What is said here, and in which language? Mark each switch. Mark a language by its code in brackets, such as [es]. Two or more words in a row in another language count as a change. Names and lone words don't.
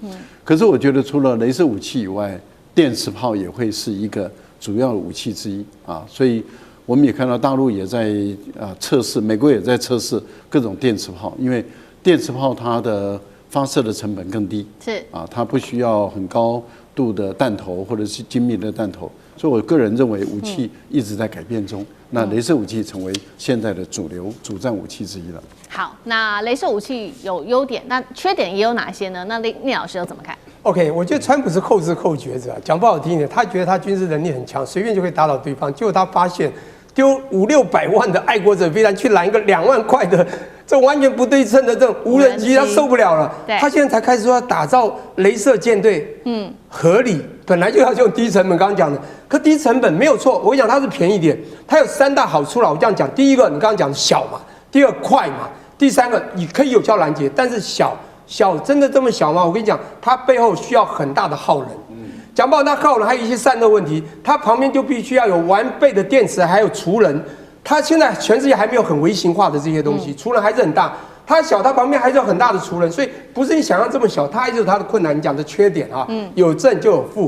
[zh] 可是我覺得除了雷射武器以外，電磁炮也會是一個主要的武器之一所以我們也看到大陸也在測試，美國也在測試各種電磁炮，因為電磁炮它的發射的成本更低，是它不需要很高度的彈頭或者是精密的彈頭，所以我個人認為武器一直在改變中。那雷射武器成為現在的主流主戰武器之一了。好，那雷射武器有優點，那缺點也有哪些呢？那聶老師又怎麼看？OK，我覺得川普是後知後覺者，講不好聽一點，他覺得他軍事能力很強，隨便就可以打倒對方。結果他發現丟500-600萬的愛國者飛彈去攔一個2萬塊的這完全不對稱的這種無人機，他受不了了。他現在才開始說要打造雷射艦隊，合理，本來就要用低成本，剛剛講的，可低成本沒有錯。我跟你講，它是便宜點，它有3大好處了。我這樣講，第一個你剛剛講小嘛，第二快嘛，第三個你可以有效攔截，但是小真的這麼小嗎？我跟你講，它背後需要很大的耗能。講不好，它耗能還有一些散熱問題，它旁邊就必須要有完備的電池，還有儲能。它現在全世界還沒有很微型化的這些東西，儲能還是很大。它小，它旁邊還是有很大的儲能，所以不是你想象這麼小，它還是有它的困難。你講的缺點啊，有正就有負。